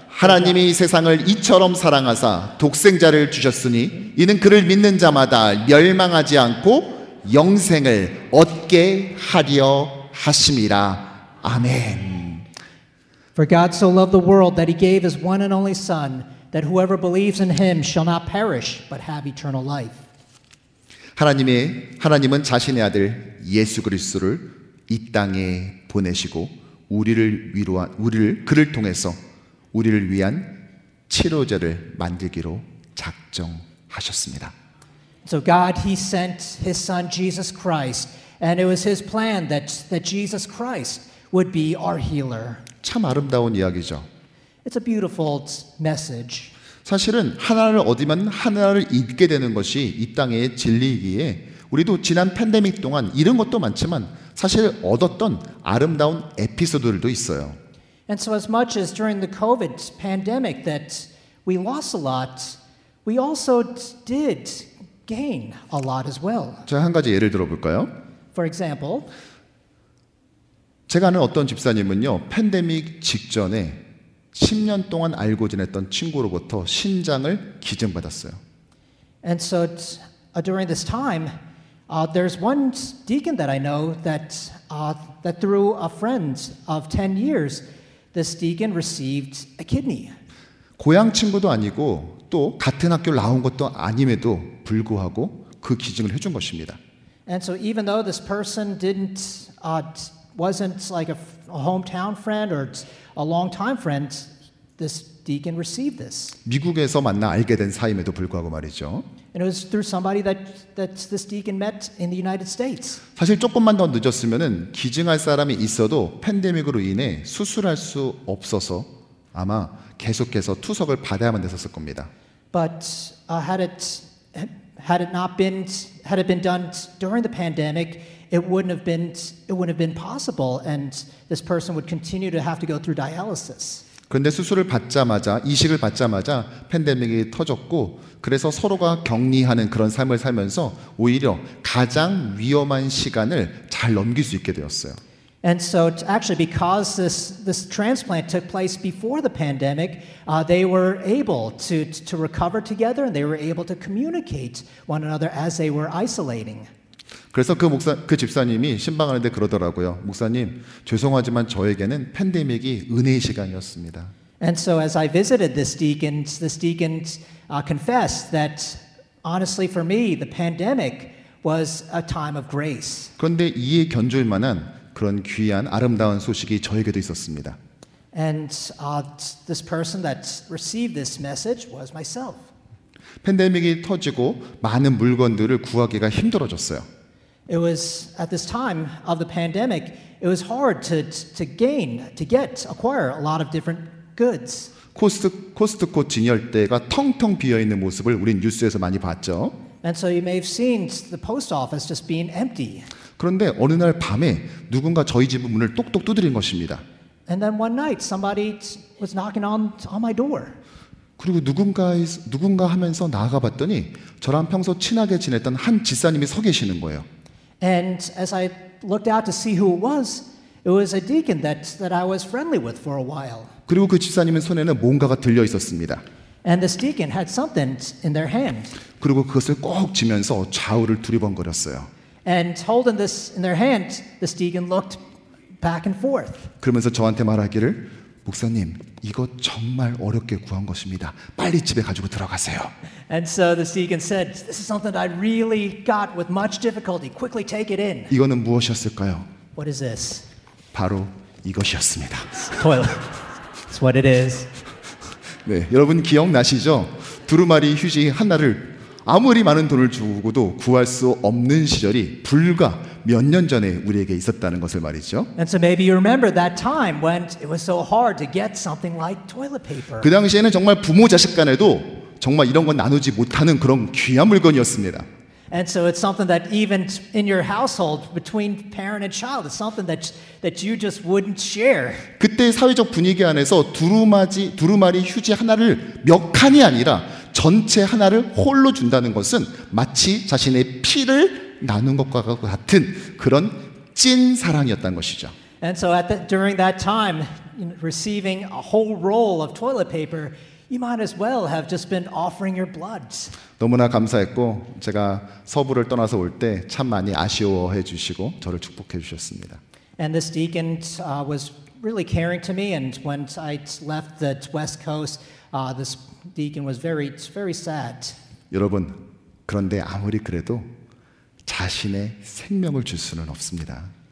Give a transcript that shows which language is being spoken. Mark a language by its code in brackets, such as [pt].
[ko] 하나님이 세상을 이처럼 사랑하사 독생자를 주셨으니 이는 그를 믿는 자마다 멸망하지 않고 영생을 얻게 하려 하심이라. 아멘. [en] For God so loved the world that he gave his one and only Son, that whoever believes in him shall not perish, but have eternal life. [ko] 하나님은 자신의 아들 예수 그리스도를 이 땅에 보내시고 그를 통해서 우리를 위한 치료제를 만들기로 작정하셨습니다. [en] So God, he sent his son Jesus Christ, and it was his plan that Jesus Christ would be our healer. [ko] 참 아름다운 이야기죠. [en] It's a beautiful message. [ko] 사실은 하나를 얻으면 하나를 잃게 되는 것이 이 땅의 진리이기에 우리도 지난 팬데믹 동안 잃은 것도 많지만 사실 얻었던 아름다운 에피소드들도 있어요. [en] And so as much as during the COVID pandemic that we lost a lot, we also did gain a lot as well. [ko] 자, 한 가지 예를 들어볼까요? [en] For example, [ko] 제가 아는 어떤 집사님은요, 팬데믹 직전에 10년 동안 알고 지냈던 친구로부터 신장을 기증받았어요. [en] And so during this time, there's one deacon that I know that through a friend of 10 years, this deacon received a kidney. [ko] 고향 친구도 아니고 또 같은 학교를 나온 것도 아님에도 불구하고 그 기증을 해준 것입니다. [en] And so even though this person wasn't like a hometown friend or a longtime friend, this deacon received this. [ko] 미국에서 만나 알게 된 사이임에도 불구하고 말이죠. [en] And it was through somebody that this deacon met in the United States. [ko] 사실 조금만 더 늦었으면은 기증할 사람이 있어도 팬데믹으로 인해 수술할 수 없어서 아마 계속해서 투석을 받아야만 됐었을 겁니다. [en] But had it been done during the pandemic, it wouldn't have been possible, and this person would continue to have to go through dialysis. [ko] 그런데 수술을 받자마자 이식을 받자마자 팬데믹이 터졌고 그래서 서로가 격리하는 그런 삶을 살면서 오히려 가장 위험한 시간을 잘 넘길 수 있게 되었어요. [en] And so actually because this transplant took place before the pandemic, they were able to recover together and they were able to communicate one another as they were isolating. [ko] 그래서 그 집사님이 신방하는데 그러더라고요. 목사님, 죄송하지만 저에게는 팬데믹이 은혜의 시간이었습니다. [en] And so as I visited this deacon confessed that honestly for me the pandemic was a time of grace. [ko] 그런데 이에 견줄 만한 그런 귀한 아름다운 소식이 저에게도 있었습니다. [en] And this person that received this message was myself. [ko] 팬데믹이 터지고 많은 물건들을 구하기가 힘들어졌어요. [en] It was at this time of the pandemic, it was hard to acquire a lot of different goods. [ko] 코스트코 진열대가 텅텅 비어 있는 모습을 우린 뉴스에서 많이 봤죠. [en] And so you may have seen the post office just being empty. [ko] 그런데 어느 날 밤에 누군가 저희 집 문을 똑똑 두드린 것입니다. [en] And then one night somebody was knocking on my door. [ko] 그리고 누군가 하면서 나아가 봤더니 저랑 평소 친하게 지냈던 한 집사님이 서 계시는 거예요. [en] And as I looked out to see who it was a deacon that I was friendly with for a while. [ko] 그리고 그 집사님의 손에는 뭔가가 들려 있었습니다. [en] And this deacon had something in their hand. [ko] 그리고 그것을 꼭 쥐면서 좌우를 두리번거렸어요. [en] And holding this in their hand, this deacon looked back and forth. [ko] 그러면서 저한테 말하기를 목사님, 이거 정말 어렵게 구한 것입니다. 빨리 집에 가지고 들어가세요. [en] And so the deacon said, "This is something I really got with much difficulty. Quickly take it in." [ko] 이거는 무엇이었을까요? [en] What is this? [ko] 바로 이것이었습니다. [en] Toilet. That's what it is. [ko] 네, 여러분 기억나시죠? 두루마리 휴지 하나를 아무리 많은 돈을 주고도 구할 수 없는 시절이 불과 몇 년 전에 우리에게 있었다는 것을 말이죠. [en] And so maybe you remember that time when it was so hard to get something like toilet paper. [ko] 그 당시에는 정말 부모 자식 간에도 정말 이런 건 나누지 못하는 그런 귀한 물건이었습니다. [en] And so it's something that even in your household between parent and child, it's something that you just wouldn't share. [ko] 그때 사회적 분위기 안에서 두루마리 휴지 하나를 몇 칸이 아니라 전체 하나를 홀로 준다는 것은 마치 자신의 피를 나눈 것과 같은 그런 찐 사랑이었다는 것이죠. [en] And so during that time, receiving a whole roll of toilet paper, you might as well have just been offering your blood. [ko] 너무나 감사했고 제가 서부를 떠나서 올 때 참 많이 아쉬워해 주시고 저를 축복해 주셨습니다. [en] And this deacon was really caring to me, and when I left the West Coast, this deacon was very sad. [ko] 여러분, 그런데 아무리 그래도 자신의 생명을 줄 수는 없습니다.